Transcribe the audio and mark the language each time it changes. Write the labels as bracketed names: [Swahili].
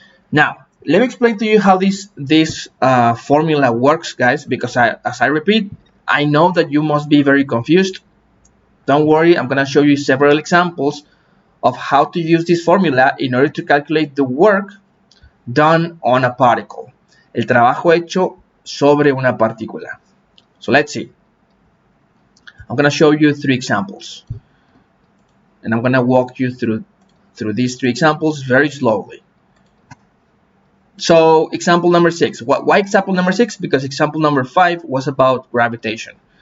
[English] Now, let me explain to you how this formula works, guys, because as I repeat, I know that you must be very confused. Don't worry, I'm gonna show you several examples of how to use this formula in order to calculate the work done on a particle. [Spanish] El trabajo hecho sobre una partícula. [English] So let's see. I'm going to show you 3 examples. And I'm going to walk you through these 3 examples very slowly. So example number 6. Why example number 6? Because example number 5 was about gravitation.